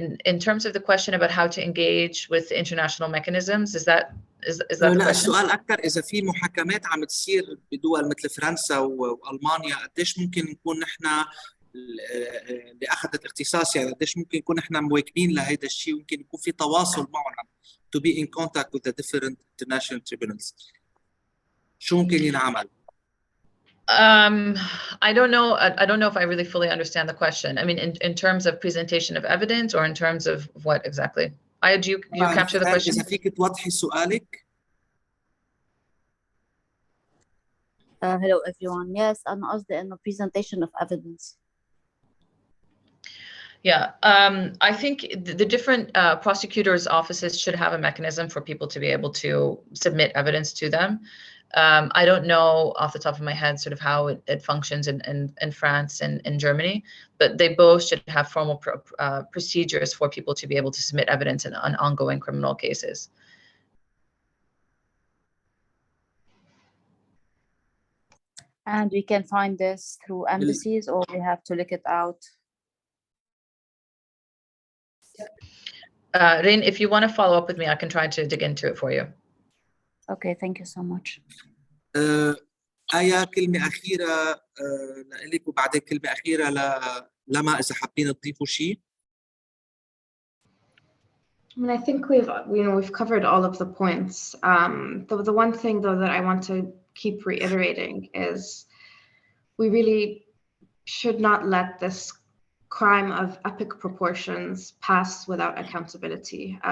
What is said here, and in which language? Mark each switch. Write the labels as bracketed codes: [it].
[en] In terms of the question about how to engage with international mechanisms, is that the question? [ar] السؤال أكثر إذا في محاكمات عم تصير بدول مثل فرنسا وألمانيا، قديش ممكن نكون نحن اللي أخذت اختصاص، يعني قديش ممكن نكون نحن مواكبين لهذا الشيء، وممكن يكون في تواصل معهم [en] to be in contact with the different international tribunals. [ar] شو ممكن ينعمل؟ [en] I don't know if I really fully understand the question. I mean, in terms of presentation of evidence, or in terms of what exactly? Do you capture the question? [ar] إذا فيك توضحي سؤالك. [en] Hello everyone. Yes, [ar] أنا قصدي إنه [en] presentation of evidence. Yeah, I think the different prosecutors' offices should have a mechanism for people to be able to submit evidence to them. I don't know off the top of my head sort of how it functions in France and in Germany, but they both should have formal procedures for people to be able to submit evidence on ongoing criminal cases. And we can find this through embassies or we have to look it out? Rin, if you want to follow up with me, I can try to dig into it for you. Okay, thank you so much. [ar] آية كلمة أخيرة لك وبعدين كلمة أخيرة لما إذا حابين تضيفوا شيء. [en] I mean, I think we've covered all of the points. The one thing though that I want to keep reiterating is we really should not let this crime of epic proportions pass without accountability.